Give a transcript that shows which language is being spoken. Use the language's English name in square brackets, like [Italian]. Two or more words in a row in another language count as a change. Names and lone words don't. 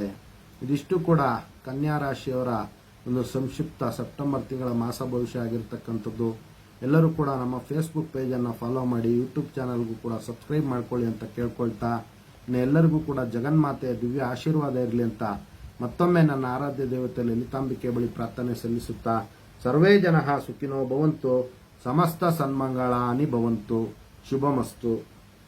[Kannada] ಇದಿಷ್ಟು ಕೂಡ ಕನ್ಯಾ ರಾಶಿಯವರ ಒಂದು ಸಂಕ್ಷಿಪ್ತ ಸೆಪ್ಟೆಂಬರ್ ತಿಂಗಳ ಮಾಸ ಭವಿಷ್ಯ ಆಗಿರ್ತಕ್ಕಂಥದ್ದು. ಎಲ್ಲರೂ ಕೂಡ ನಮ್ಮ ಫೇಸ್ಬುಕ್ ಪೇಜನ್ನು ಫಾಲೋ ಮಾಡಿ, ಯೂಟ್ಯೂಬ್ ಚಾನಲ್ಗೂ ಕೂಡ ಸಬ್ಸ್ಕ್ರೈಬ್ ಮಾಡ್ಕೊಳ್ಳಿ ಅಂತ ಕೇಳ್ಕೊಳ್ತಾ, ಎಲ್ಲರಿಗೂ ಕೂಡ ಜಗನ್ಮಾತೆಯ ದಿವ್ಯ ಆಶೀರ್ವಾದ ಇರಲಿ ಅಂತ ಮತ್ತೊಮ್ಮೆ ನನ್ನ ಆರಾಧ್ಯ ದೇವತೆ ಲಲಿತಾಂಬಿಕೆ ಬಳಿ ಪ್ರಾರ್ಥನೆ ಸಲ್ಲಿಸುತ್ತಾ, [Sanskrit] ಸರ್ವೇ ಜನಃ ಸುಖಿನೋ ಭವಂತು, ಸಮಸ್ತ ಸನ್ಮಂಗಳಾನಿ ಭವಂತು, ಶುಭಮಸ್ತು.